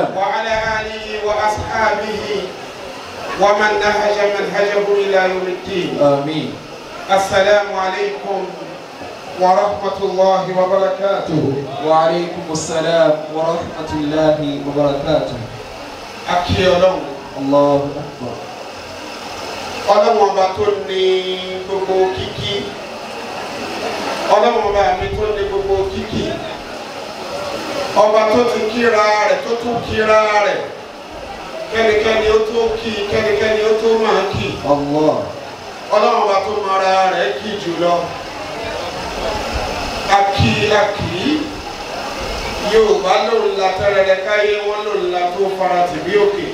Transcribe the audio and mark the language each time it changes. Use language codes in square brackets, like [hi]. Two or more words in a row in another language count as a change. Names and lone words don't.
[ar] وعلى آله وأصحابه ومن نهج منهجه إلى يوم الدين. آمين. السلام عليكم ورحمة الله وبركاته. وعليكم السلام ورحمة الله وبركاته. أكيد الله أكبر. [yo] ọlọ́run ọba tó ní gbogbo kíkí ọlọ́run ọba mi tó ní gbogbo kíkí ọba tó ti kíra rẹ̀ tó tún kíra rẹ̀ kẹ́nikẹ́ni ó tó kí kẹ́nikẹ́ni ó tó máa kí ọlọ́run ọba tó mara rẹ̀ kí jùlọ akí Yorùbá lòun la tẹ́rẹ̀rẹ̀ káyé wọn lòun la tó fara tìbí òkè.